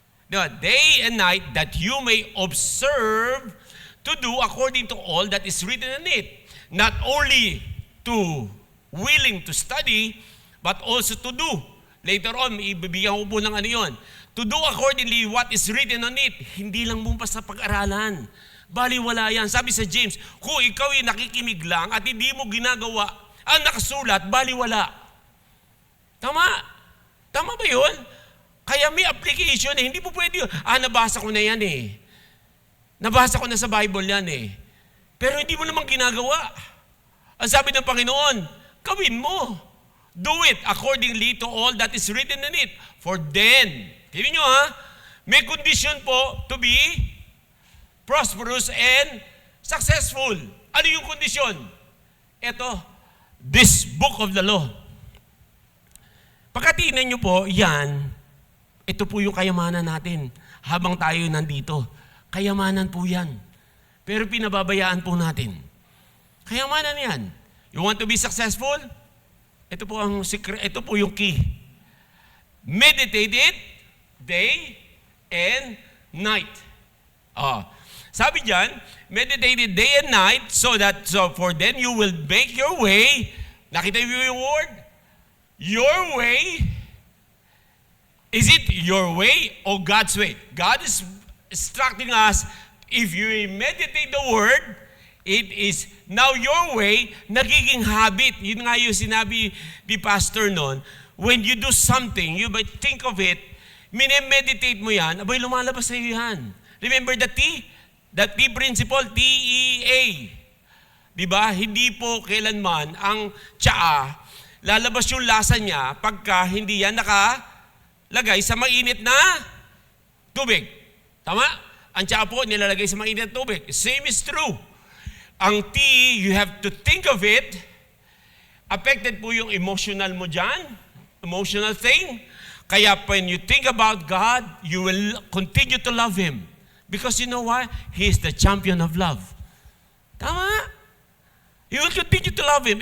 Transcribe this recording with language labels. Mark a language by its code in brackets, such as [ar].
[en] Day and night, that you may observe to do according to all that is written in it. Not only to willing to study, but also to do. Later on, [tl] ibibigyan ko po ng yun. [en] To do accordingly what is written on it. [tl] Hindi lang bumpas sa pag-aralan. Baliwala yan. Sabi sa James, kung ikaw ay nakikimig lang at hindi mo ginagawa ang nakasulat, baliwala. Tama? Tama ba yun? Kaya may application eh. Hindi po pwede yun. Nabasa ko na yan eh. Nabasa ko na sa Bible yan eh. Pero hindi mo naman ginagawa. Ang sabi ng Panginoon, gawin mo. [en] Do it accordingly to all that is written in it. For then, [tl] tingnan nyo may [en] condition po to be prosperous and successful. [tl] Ano yung kondisyon? Ito, [en] this book of the law. [tl] Pagkatingnan nyo po, yan, ito po yung kayamanan natin habang tayo nandito. Kayamanan po yan. Pero pinababayaan po natin. Kayamanan yan. [en] You want to be successful? [tl] Ito po ang secret, ito po yung key. [en] Meditate it day and night. Sabi diyan, meditate it day and night so for then you will make your way. [tl] Nakita niyo yung [en] word? Your way. Is it your way or God's way? God is instructing us, if you meditate the word, it is now your way, nagiging habit. [tl] Yun nga yung sinabi ni Pastor noon. [en] When you do something, you might think of it, [tl] minemeditate mo yan, abay lumalabas sa iyo yan. [en] Remember the T? The T principle, T-E-A. Diba? [tl] Hindi po kailanman ang tsaa, lalabas yung lasa niya pagka hindi yan nakalagay sa mainit na tubig. Tama? Ang tsaa po nilalagay sa mainit na tubig. [en] Same is true. Ang T, you have to think of it. Affected po yung emotional mo dyan. Emotional thing. Kaya when you think about God, you will continue to love Him. Because you know why? He is the champion of love. Tama? You will continue to love Him.